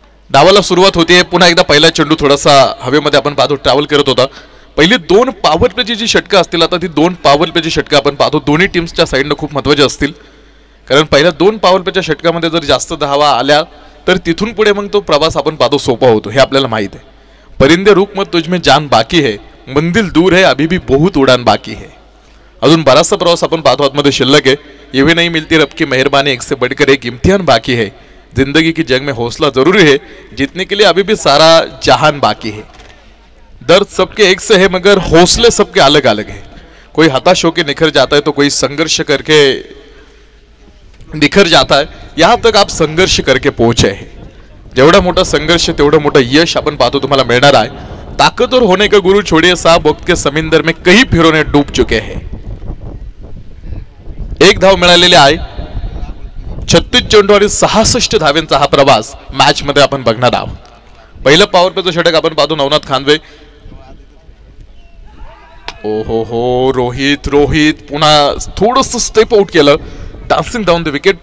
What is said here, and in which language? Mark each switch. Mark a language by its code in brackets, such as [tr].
[mr] डावाला सुरुवात होते, पुन्हा एकदा पहिला चेंडू थोडासा हवेमध्ये आपण पाहतो ट्रॅव्हल करत होता। पहिली 2 पॉवर प्लेची जी षटकं असतील, आता ती 2 पॉवर प्लेची षटकं आपण पाहतो दोन्ही टीम्सच्या साईडनं खूप महत्त्वाचे असतील, कारण पहिल्या 2 पॉवर प्लेच्या षटकामध्ये जर जास्त धावा आल्या तर तिथून पुढे मग तो प्रवास आपण पाहतो सोपा होतो, हे आपल्याला माहित आहे। [hi] परिंदे रुक मत तुझमें जान बाकी है, मंजिल दूर है अभी भी बहुत उडान बाकी है। [mr] अजून बराचसा प्रवास आपण पाहतो आतमध्ये शिल्लक है। [hi] ये भी नहीं मिलती रब की मेहरबानी, एक से बढ़कर एक इम्तिहान बाकी है। जिंदगी की जंग में हौसला जरूरी है, जीतने के लिए अभी भी सारा जहान बाकी है। दर्द सबके एक से है मगर हौसले सबके अलग अलग है। कोई हताश होकर निखर जाता है तो कोई संघर्ष करके निखर जाता है। यहां तक आप संघर्ष करके पहुंचे हैं। [mr] जेवढा मोठा संघर्ष तेवढं मोठं यश आपण पाहतो तुम्हाला मिळणार आहे। [hi] ताकतवर होने का गुरु छोड़िए साहब, वक्त के समुद्र में कई फिरौने डूब चुके हैं। [mr] एक धाव मिळालेली आहे। 36 चेंडू आणि 66 धावेंचा हा प्रवास मॅच मध्ये आपण बघणार आहोत। पहिलं पॉवर प्लेचं षटक आपण पाहतो नवनाथ खानवे। ओहो हो, रोहित रोहित पुन्हा थोडंसं स्टेप आउट केलं, [en] Dancing down the wicket.